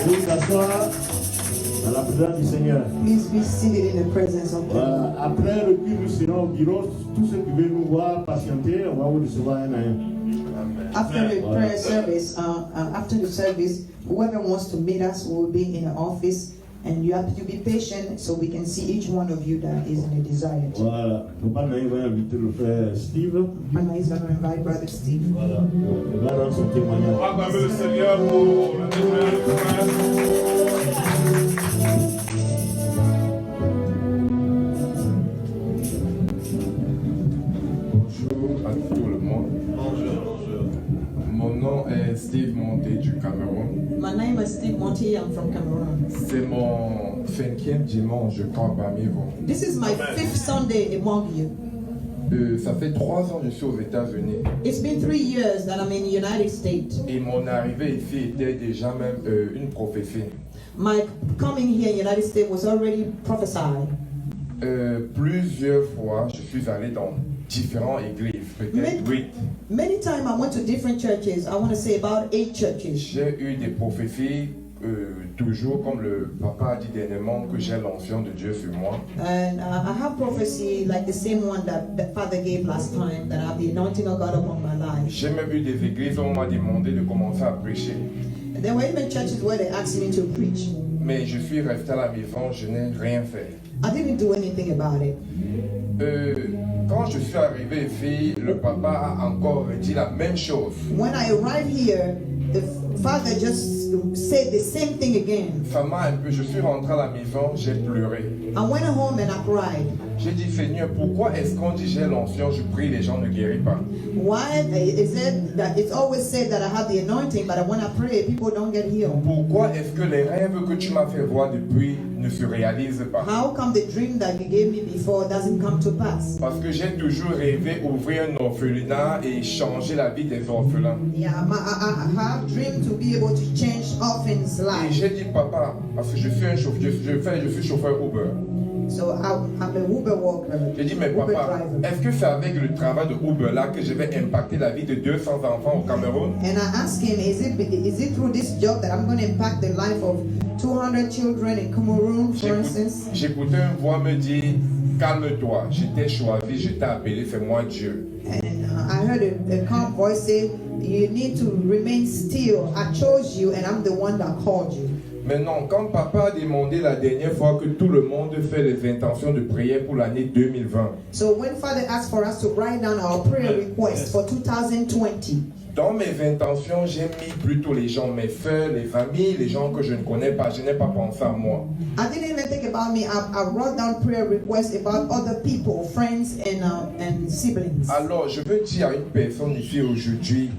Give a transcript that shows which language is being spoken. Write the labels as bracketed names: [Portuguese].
[French] Vous vous asseoir dans la présence du Seigneur. [English] Please be seated in the presence of the Lord. [French] Après le culte, nous serons au bureau. Tous ceux qui veulent nous voir patienter, on va vous recevoir un à un. [English] After the prayer service, after the service, whoever wants to meet us will be in the office, and you have to be patient so we can see each one of you that is in a desire. [French] Voilà. Papa Naïm va inviter le frère Steve. [English] Anna is going to invite Brother Steve. [French] Voilà. Il va rendre son témoignage. On va acclamer le Seigneur pour la témoignage du frère. Bonjour à tout le monde. Mon nom est Steve Monté du Cameroun. [English] My name is Steve Monty. I'm from Cameroon. [French] C'est mon 5e dimanche, je crois, parmi vous. [English] This is my fifth Sunday among you. [French] Ça fait 3 ans que je suis aux États-Unis. [English] It's been 3 years that I'm in the United States. [French] Et mon arrivée ici était déjà même une prophétie. [English] My coming here in the United States was already prophesied. [French] Plusieurs fois, je suis allé dans différentes églises, peut-être 8. [English] Many times I went to different churches. I want to say about 8 churches. [French] J'ai eu des prophéties, toujours comme le papa a dit dernièrement, que j'ai l'onction de Dieu sur moi. [English] And I have prophecy like the same one that the Father gave last time, that I have the anointing of God upon my life. [French] J'ai même eu des églises où on m'a demandé de commencer à prêcher. [English] And there were even churches where they asked me to preach. [French] Mais je suis resté à la maison, je n'ai rien fait. [English] I didn't do anything about it. [French] Quand je suis arrivé ici, le papa a encore dit la même chose. [English] When I arrived here, the Father just said the same thing again. [French] Ça m'a un peu, je suis rentré à la maison, j'ai pleuré. [English] I went home and I cried. [French] J'ai dit, Seigneur, pourquoi est-ce qu'on dit j'ai l'onction, je prie, les gens ne guérissent pas? [English] Why is it that it's always said that I have the anointing, but when I pray, people don't get healed? [French] Pourquoi est-ce que les rêves que tu m'as fait voir depuis ne se réalisent pas? [English] How come the dream that you gave me before doesn't come to pass? [French] Parce que j'ai toujours rêvé ouvrir un orphelinat et changer la vie des orphelins. [English] Yeah, I have dreamed to be able to change orphans' [French] Et [English] lives. [French] j'ai dit, papa, parce que je suis un chauffeur, je suis chauffeur Uber. [English] So I'm an Uber worker. [French] J'ai dit, mais [English] Uber [French] papa, [English] driver. [French] est-ce que c'est avec le travail de Uber là que je vais impacter la vie de 200 enfants au Cameroun? [English] And I asked him, is it through this job that I'm going to impact the life of 200 children in Cameroon, for instance? [French] J'écoutais une voix me dire, calme-toi, j'étais choisi, je t'ai appelé, fais-moi Dieu. [English] And I heard a calm voice say, you need to remain still. I chose you and I'm the one that called you. [French] Mais non, quand papa a demandé la dernière fois que tout le monde fait les intentions de prière pour l'année 2020, [English] So when Father asked for us to write down our prayer request for 2020, [French] dans mes intentions, j'ai mis plutôt les gens, mes frères, les familles, les gens que je ne connais pas. Je n'ai pas pensé à moi. [English] I didn't even think about me. I wrote down prayer requests about other people, friends and siblings. [French] Alors, je veux dire à une personne ici aujourd'hui,